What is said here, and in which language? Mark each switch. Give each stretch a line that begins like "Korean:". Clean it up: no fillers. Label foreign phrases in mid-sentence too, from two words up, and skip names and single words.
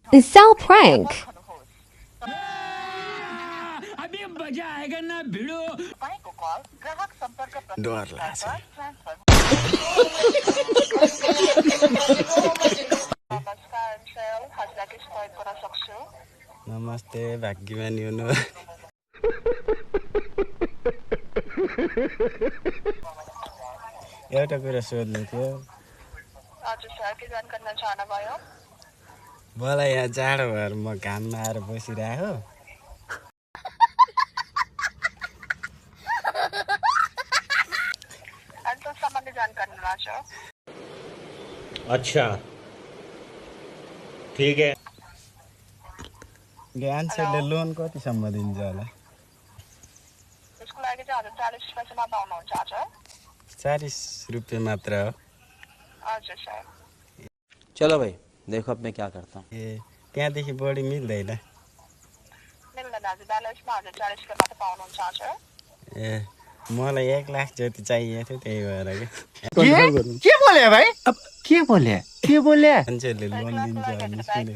English: Cell prank.
Hindi: अभी मजा आएगा ना भिड़ो
Nepali: डर लाग्छ नमस्ते भाग्यमानी हुनु एउटा कुरा सोध्नु थियो हजुर सर के जानकारी चाहनुभयो मलाई यहाँ जाडो भएर म घाममा आएर बसिरहेको एन्सर सम्बन्धी जानकारी चाहनुहुन्छ
Hindi: अच्छा ठीक है
Nepali: एन्सरले लोन कतिसम्म दिन्छ होला यसको लागि चाहिँ हजुर 40 पैसामा पाउनुहुन्छ हजुर 40 रुपियाँ मात्र हो हजुर सर
Hindi: चलो भाई देखो अब मैं क्या करता हूँ ए
Nepali: त्यहाँदेखि बढी मिल्दैन मिल्दैन हजुर ब्यालेन्समा हजुर 40 रुपियाँ मात्र पाउनुहुन्छ हजुर ए मलाई 1 लाख जति चाहिएको थियो त्यही भएर के बोले भाइ अब के बोले मान्छेहरूले लोन दिन्छ भन्ने सुनेको